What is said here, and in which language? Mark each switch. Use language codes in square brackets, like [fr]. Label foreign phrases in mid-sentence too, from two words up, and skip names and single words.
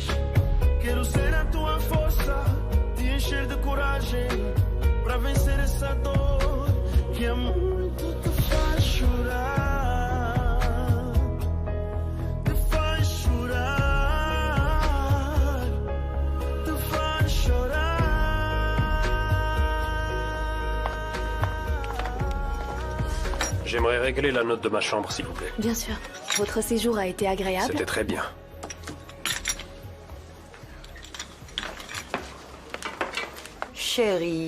[pt] Quero ser a tua força, te encher de coragem para vencer essa dor que há muito te faz chorar. Te faz chorar. Te faz chorar. [fr] J'aimerais régler la note de ma chambre, s'il vous plaît. Bien sûr. Votre séjour a été agréable? C'était très bien. Chérie.